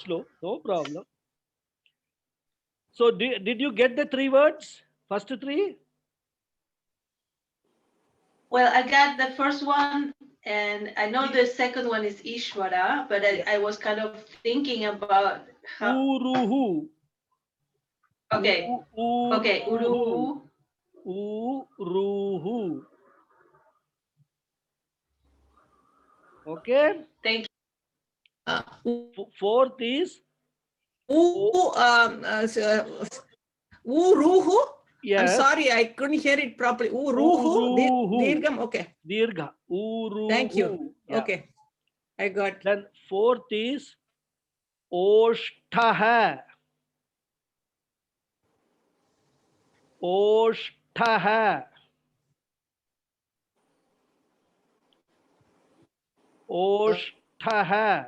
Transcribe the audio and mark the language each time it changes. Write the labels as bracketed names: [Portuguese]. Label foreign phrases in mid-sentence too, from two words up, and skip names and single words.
[English] go slow, no problem. So, did you get the three words? First three? Well, I got the first one, and I know the second one is Ishvara, but I was kind of thinking about how. Uruhu. Okay. Okay. Uruhu. Uruhu. Okay. Thank you. Fourth is Uruhu. Yes. I'm sorry, I couldn't hear it properly. [Sanskrit] Uruhu. Dirgham. Okay. Dirgha. Uruhu. [English] Thank you. Yeah. Okay. I got. Then fourth is Oshtah. Oshtah. Oshtah.